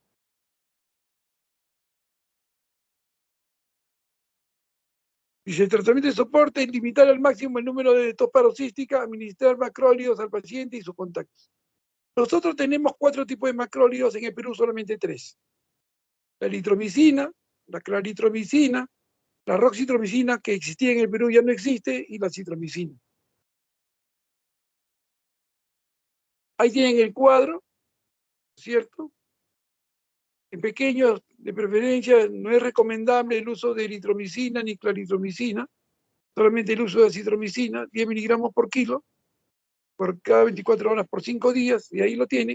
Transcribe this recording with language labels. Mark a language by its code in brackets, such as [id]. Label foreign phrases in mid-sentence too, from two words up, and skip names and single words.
[es] Dice, el tratamiento de soporte es limitar al máximo el número de tos paroxística, administrar macrólidos al paciente y sus contactos. Nosotros tenemos 4 tipos de macrólidos, en el Perú solamente 3. La eritromicina, la claritromicina, la roxitromicina, que existía en el Perú ya no existe, y la citromicina. Ahí tienen el cuadro, ¿cierto? En pequeños, de preferencia, no es recomendable el uso de eritromicina ni claritromicina, solamente el uso de citromicina, 10 miligramos por kilo, por cada 24 horas por 5 días, y ahí lo tienen.